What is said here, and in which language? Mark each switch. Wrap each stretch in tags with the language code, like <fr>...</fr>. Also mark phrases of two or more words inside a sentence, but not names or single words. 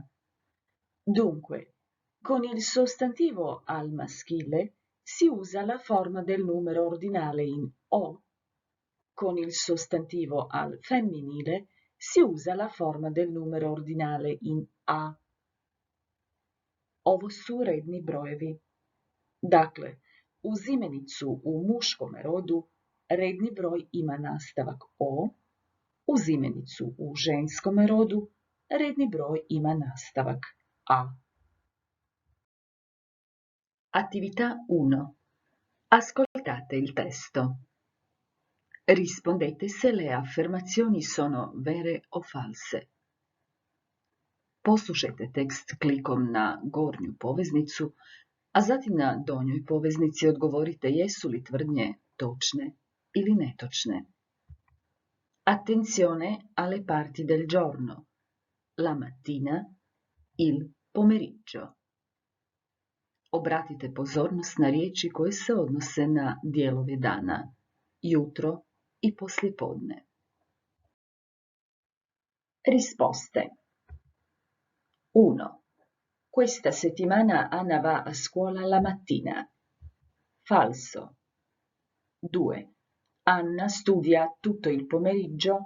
<it>Dunque, con il sostantivo al maschile si usa la forma del numero ordinale in O, con il sostantivo al femminile si usa la forma del numero ordinale in A.</it> <hr>Ovo su redni brojevi. Dakle, uz imenicu u muškome rodu redni broj ima nastavak O, uz imenicu u ženskome rodu redni broj ima nastavak A.</hr> <it>Attività 1. Ascoltate il testo. Rispondete se le affermazioni sono vere o false.</it> <hr>Poslušajte tekst klikom na gornju poveznicu, a zatim na donjoj poveznici odgovorite jesu li tvrdnje točne ili netočne.</hr> <it>Attenzione alle parti del giorno. La mattina, il pomeriggio.</it> <hr>Obratite pozornost na riječi koje se odnose na dijelove dana, jutro i poslijepodne.</hr> <it>Risposte. 1. Questa settimana Anna va a scuola la mattina. Falso. 2. Anna studia tutto il pomeriggio.</it>